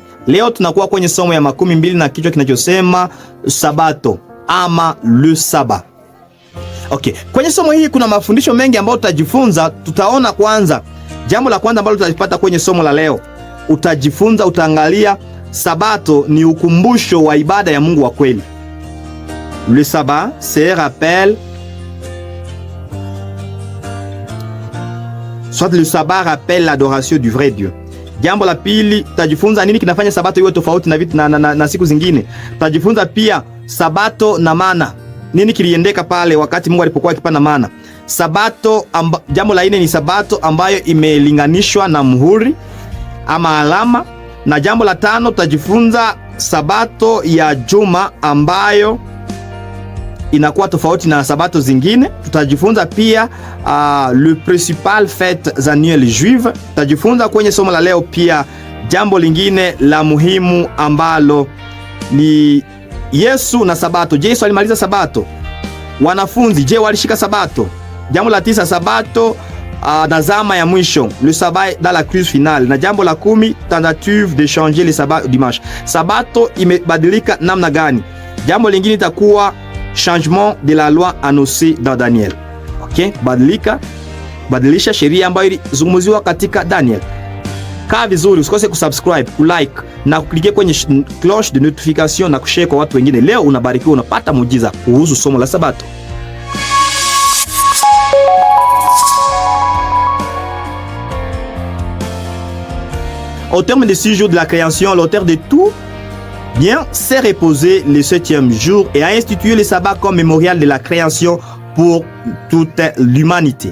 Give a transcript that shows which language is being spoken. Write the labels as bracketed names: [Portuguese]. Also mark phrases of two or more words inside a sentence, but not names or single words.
[Swahili] Leo tunakuwa kwenye somo ya 12 na kichwa kinachosema Sabato ama [French] le Saba. [Swahili] Okay, kwenye somo hili kuna mafundisho mengi ambayo tutajifunza. Tutaona kwanza, jambo la kwanza ambalo tutalipata kwenye somo la leo, utaangalia Sabato ni ukumbusho wa ibada ya Mungu wa kweli. [French] Le sabbat, c'est rappel. Soit le sabbat rappelle l'adoration du vrai Dieu. [Swahili] Jambo la pili, tutajifunza nini kinafanya Sabato iwe tofauti na vitu na siku zingine. Tutajifunza pia Sabato na mana. Nini kiliendeka pale wakati Mungu alipokuwa akipana mana. Sabato jambo la nne ni Sabato ambayo imelinganishwa na muhuri ama alama. Na jambo la tano, tutajifunza Sabato ya juma ambayo inakuwa tofauti na Sabato zingine. Tutajifunza pia [French] le principal fêtes annuelles juives. [Swahili] Tutajifunza kwenye somo la leo pia jambo lingine la muhimu ambalo ni Yesu na Sabato. Je, Yesu alimaliza Sabato? Wanafunzi, je, walishika Sabato? Jambo la 9, Sabato na zama ya mwisho, [French] le sabbat dans la crise finale. [Swahili] Na jambo la [French] 10, tentative de changer le sabbat au dimanche. [Swahili] Sabato imebadilika namna gani? Jambo lingine itakuwa [French] changement de la loi annoncée dans Daniel. Okay? [Swahili] Badilisha sheria ambayo ilizungumziwa katika Daniel. Kaa vizuri, usikose kusubscribe, kulike na kuklike kwenye [French] cloche de notification [Swahili] na kushare kwa watu wengine. Leo unabarikiwa, unapata muujiza kuhusu somo la Sabato. [French] Au terme de 6 jours de la création, l'auteur de tout bien s'est reposé le 7e jour et a institué le sabbat comme mémorial de la création pour toute l'humanité.